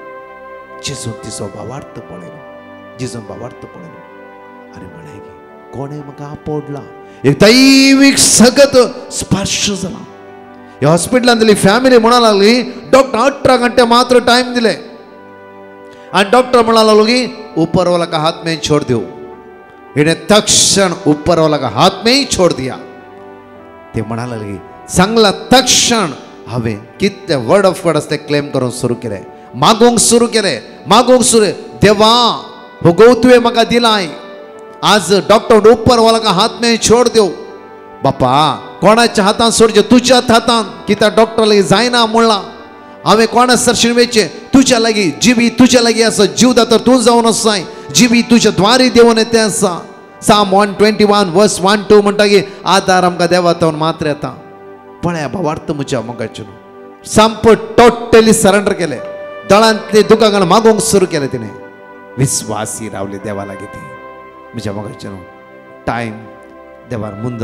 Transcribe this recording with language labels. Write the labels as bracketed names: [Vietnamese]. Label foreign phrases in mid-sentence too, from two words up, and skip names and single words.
[Konkani] जेजून तिचो भावार्थ पळयलो जेजून भावार्थ पळयलो आनी म्हळें की कोणें म्हाका आपडला एक दैवीक सगत स्पर्श जाला ह्या हॉस्पिटलांत दिली फॅमिली म्हणा लागली डॉक्टर 18 घंटे मात्र टाइम दिले आणि डॉक्टर म्हणा लागलो की [Hindi] ऊपर वाला का हाथ में छोड़ दो इन्हें [Konkani] तक्षण [Hindi] ऊपर वाला का हाथ में ही छोड़ दिया [Konkani] ते म्हणा लागली चांगला तक्षण हांवें कितले [English] word of God [Konkani] असते क्लेम करून सुरू केले मागोंक सुरू देवा हो गो तुवें म्हाका दिलाय आज डॉक्टर [Hindi] ऊपर वाला का हाथ में छोड़ दो [Konkani] बापा कोणाच्या हातान सोडचे तुज्याच हातान कित्याक डॉक्टर लागीं जायना म्हणला हांवें कोणा सरशीन वेचे तुज्या लागीं जिबी तुज्या लागीं आसा जीव दातर तूं जावन आसाय जिबी तुज्या द्वारी देवन येते आसा Psalm 121 verse 1-2 म्हणटा की आदार आमकां देवातावन मात्र येता पळय भावार्थ म्हज्या मोगाचें संपूर्ण [English] totally surrender [Konkani] केले दळांतले दुकान मागोंक सुरू केले तिणें विश्वासी रावले देवा लागीं ती म्हज्या मोगाचें टायम देवान